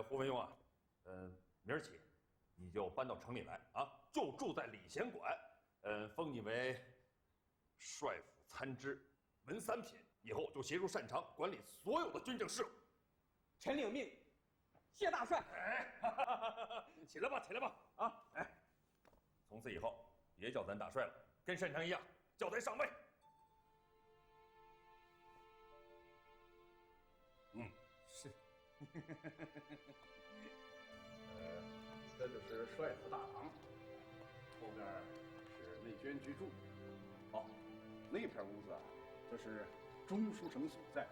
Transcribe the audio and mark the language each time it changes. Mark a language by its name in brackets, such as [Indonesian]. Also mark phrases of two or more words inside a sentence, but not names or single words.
[Chinese] 胡文庸啊，明兒起，你就搬到城裡來啊，就住在礼贤馆，封你為帥府參知、文三品，以後就協助擅長管理所有的軍政事務。臣領命，謝大帥。哎，起來吧，起來吧，啊，哎，從此以後別叫咱大帥了，跟擅長一樣，叫咱上尉。是。这就是帅府大堂，后边是内监居住。哦，那片屋子啊，这是中书省所在。